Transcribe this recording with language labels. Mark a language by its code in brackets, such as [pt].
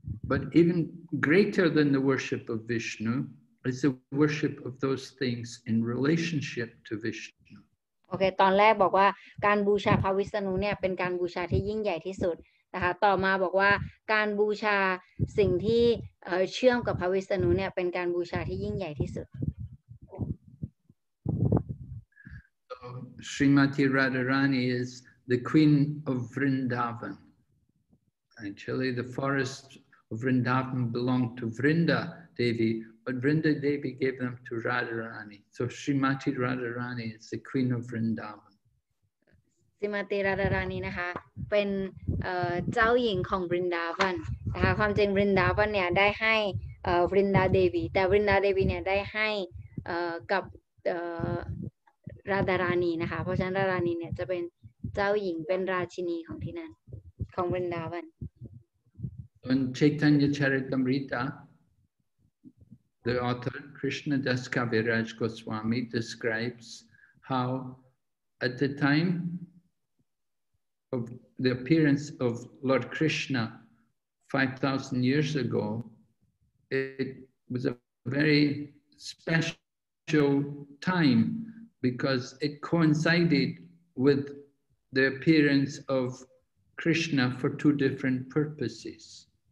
[en] But even greater than the worship of Vishnu is the worship of those things in relationship to Vishnu. [th] โอเคตอนแรกบอกว่าการบูชาพระวิษณุเนี่ยเป็นการบูชาที่ยิ่งใหญ่ที่สุดนะคะต่อมาบอกว่าการบูชาสิ่งที่เชื่อมกับพระวิษณุเนี่ยเป็นการบูชาที่ยิ่งใหญ่ที่สุด [en] Srimati Radharani is the queen of Vrindavan. Actually, the forest of Vrindavan belonged to Vrinda Devi, but Vrinda Devi gave them to Radharani. So Srimati Radharani is the queen of Vrindavan. [th] Srimati Radharani นะคะเป็นเจ้าหญิงของบรินดาวันนะคะความจริงบรินดาวันเนี่ยได้ให้บรินดาเดวีแต่บรินดาเดวีเนี่ยได้ให้กับราดารานีนะคะเพราะฉะนั้นราดารานีเนี่ยจะเป็นเจ้าหญิงเป็นราชินีของที่นั่นของบรินดาวัน [en] In Chaitanya Charitamrita, the author Krishna Das Kaviraj Goswami describes how at the time of the appearance of Lord Krishna 5,000 years ago, it was a very special time because it coincided with the appearance of Krishna for two different purposes.